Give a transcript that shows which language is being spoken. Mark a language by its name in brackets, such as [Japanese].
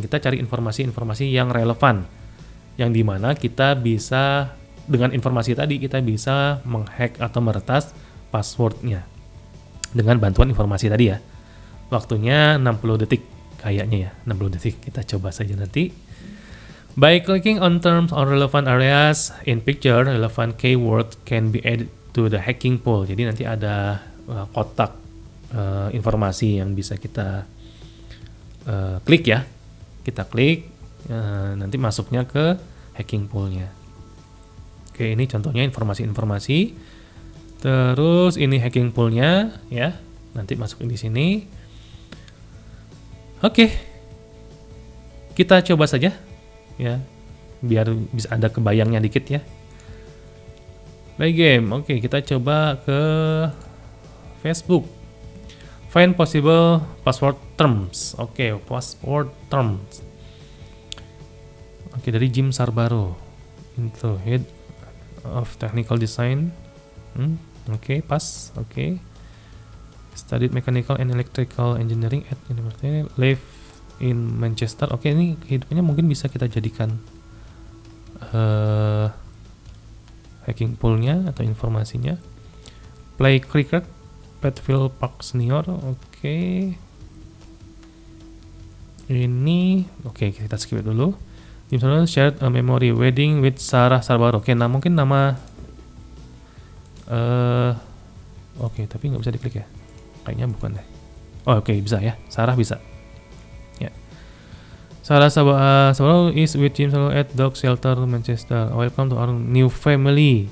[Indonesian] Kita cari informasi-informasi yang relevan, yang dimana kita bisa, dengan informasi tadi kita bisa menghack atau meretas passwordnya dengan bantuan informasi tadi ya. Waktunya 60 detik kayaknya ya, 60 detik. Kita coba saja nanti. [English] By clicking on terms or relevant areas in picture, relevant keyword can be added to the hacking pool. [Indonesian] Jadi nanti ada kotak informasi yang bisa kita klik ya. Kita klik, nanti masuknya ke hacking poolnya. Oke, ini contohnya informasi-informasi. Terus ini hacking poolnya ya. Nanti masukin di sini. Oke. Kita coba saja ya. Biar bisa ada kebayangnya dikit ya. [English] Play game. [Indonesian] Oke, kita coba ke Facebook. [English] Find possible password terms. Oke, password terms. [Indonesian] Oke, dari Jim Sarbaro. [English] Into head of technical design. Oke, pas. Oke. Studied mechanical and electrical engineering at University, live in Manchester. [Indonesian] Oke, ini kehidupannya mungkin bisa kita jadikan hacking poolnya atau informasinya. [English] Play cricket, Petfield Park Senior. Oke. [Indonesian] Ini oke, kita skip dulu. [English] Jim Sarbaro shared a memory wedding with Sarah Sarbaro. [Indonesian] Oke, nah mungkin nama oke, tapi nggak bisa diklik ya. Kayaknya bukan deh. Oh, oke, bisa ya. Sarah bisa. Ya. [English] Sarah Sarbaro is with Jim Sarbaro at Dog Shelter Manchester. Welcome to our new family.